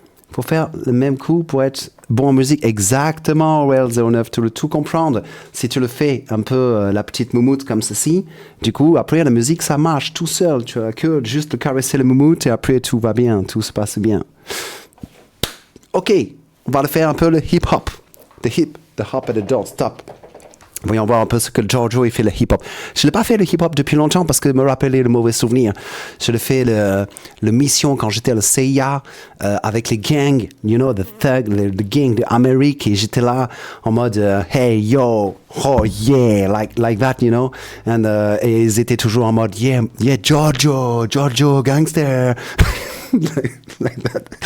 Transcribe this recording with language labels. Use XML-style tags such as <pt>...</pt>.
<fr>Pour faire le même coup, pour être bon en musique, exactement, Well 09, tu le tout comprendre. Si tu le fais un peu la petite moumoute comme ceci, du coup, après la musique, ça marche tout seul. Tu as que juste de caresser le moumoute et après tout va bien, tout se passe bien. Ok, on va le faire un peu le hip hop.</fr> <en>The hip, the hop and the don't stop.</en> <fr>Voyons voir un peu ce que Giorgio il fait le hip-hop. Je l'ai pas fait le hip-hop depuis longtemps parce que me rappeler de mauvais souvenirs. Je l'ai fait le mission quand j'étais à la CIA avec les gangs,</fr> <en>you know, the thug, the gang</en> <fr>d'Amérique, et j'étais là en mode</fr> <en>hey yo, oh yeah, like that, you know,</en> <fr>et ils étaient toujours en mode</fr> <en>yeah Giorgio gangster, like that.</en>